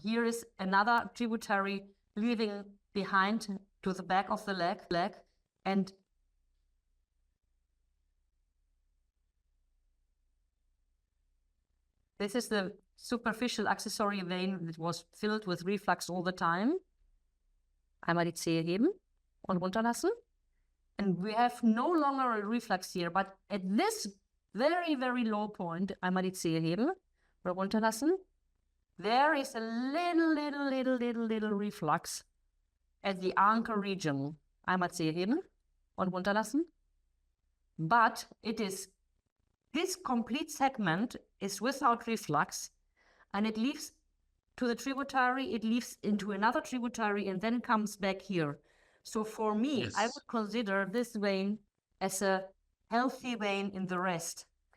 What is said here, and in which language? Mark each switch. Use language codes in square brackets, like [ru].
[en] Here is another tributary leaving behind to the back of the leg. And this is the superficial accessory vein that was filled with reflux all the time. [de] Einmal die Zehe heben und runterlassen. [en] And we have no longer a reflux here, but at this very, very low point, [de] einmal die Zehe heben oder runterlassen, [en] there is a little reflux. at the anchor region [de] einmal zerheben und runterlassen. [en] But it is, this complete segment is without reflux, and it leaves to the tributary, it leaves into another tributary, and then comes back here. So for me, Yes. I would consider this vein as a healthy vein in the rest.